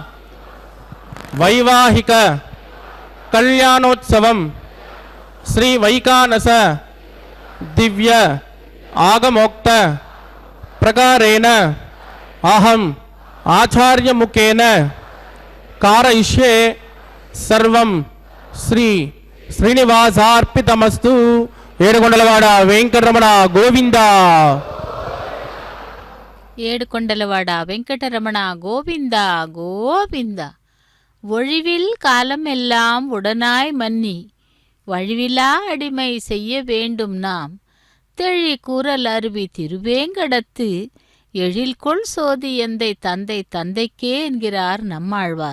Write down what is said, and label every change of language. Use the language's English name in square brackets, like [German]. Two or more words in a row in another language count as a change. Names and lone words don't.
[Sanskrit] వైవాహిక కళ్యాణోత్సవం శ్రీ వైకానస దివ్య ఆగమోక్త ప్రకారేణ అహం ఆచార్యముఖేన కారయిష్యే సర్వం శ్రీ శ్రీనివాసార్పితమస్తు. [Telugu] ఏడుకొండలవాడ వెంకటరమణ గోవింద. [Tamil] ஏடுகொண்டலவாட வெங்கடரமணா கோவிந்தா கோவிந்தா. ஒழிவில் காலம் எல்லாம் உடனாய் மன்னி வழிவிலா அடிமை செய்ய வேண்டும் நாம் தெழி கூறல் அருவி திருவேங்கடத்து எழில்கொள் சோதி எந்தை தந்தை தந்தைக்கே என்கிறார் நம்மாழ்வார்.